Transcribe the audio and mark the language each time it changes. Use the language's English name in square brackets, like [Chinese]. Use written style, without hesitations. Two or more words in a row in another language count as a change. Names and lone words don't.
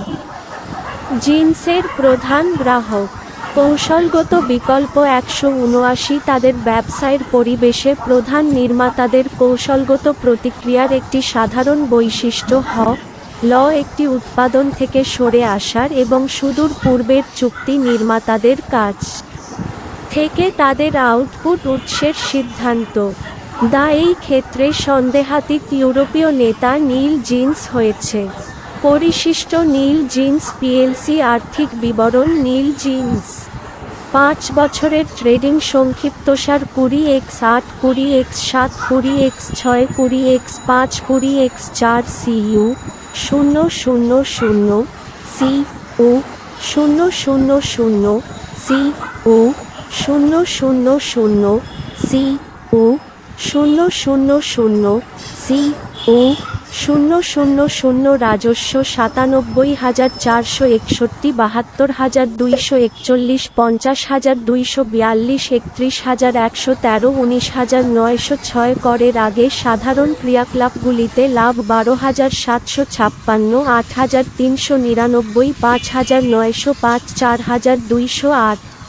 [Bangla] জিন্সের প্রধান গ্রাহক কৌশলগত বিকল্প 179 তাদের ব্যবসায়ের পরিবেশে প্রধান নির্মাতাদের কৌশলগত প্রতিক্রিয়ার একটি সাধারণ বৈশিষ্ট্য ল একটি উৎপাদন থেকে সরে আসার এবং সুদূর পূর্বের চুক্তি নির্মাতাদের কাছ থেকে তাদের আউটপুট উৎসের সিদ্ধান্ত এই ক্ষেত্রে সন্দেহাতীত ইউরোপীয় নেতা নীল জিন্স হয়েছে। পরিশিষ্ট নীল জিন্স পিএলসি আর্থিক বিবরণ নীল জিন্স 5 বছরের ট্রেডিং সংক্ষিপ্তসার 20x8 20x7 20x6 20x5 20x4 CU 000 CU 000 CU 000 CU 000 CU 000 রাজস্ব 97,461 72,241 50,242 31,113 19,906 করের আগে সাধারণ ক্রিয়াকলাপগুলিতে লাভ 12,756 8,399 5,905 4,208